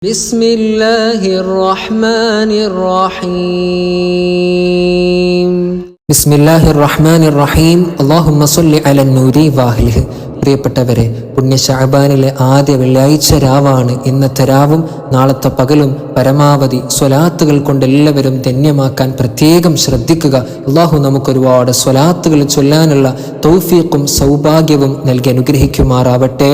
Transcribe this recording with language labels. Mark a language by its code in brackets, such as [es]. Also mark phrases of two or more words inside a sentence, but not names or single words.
[ar] بسم الله الرحمن الرحيم بسم الله الرحمن الرحيم اللهم صل على النور واهله. [ml] പ്രിയപ്പെട്ടവരെ, പുണ്യ ശഅബാനിലെ ആദ്യ വെള്ളിയാഴ്ച രാവാണ് ഇന്നത്തെ രാവും നാളത്തെ പകലും പരമാവധി സ്വലാത്തുകൾ കൊണ്ട് എല്ലാവരും ധന്യമാക്കാൻ പ്രത്യേകം ശ്രദ്ധിക്കുക. അള്ളാഹു നമുക്കൊരുപാട് സ്വലാത്തുകൾ ചൊല്ലാനുള്ള തൗഫീഖും സൗഭാഗ്യവും നൽകി അനുഗ്രഹിക്കുമാറാവട്ടെ.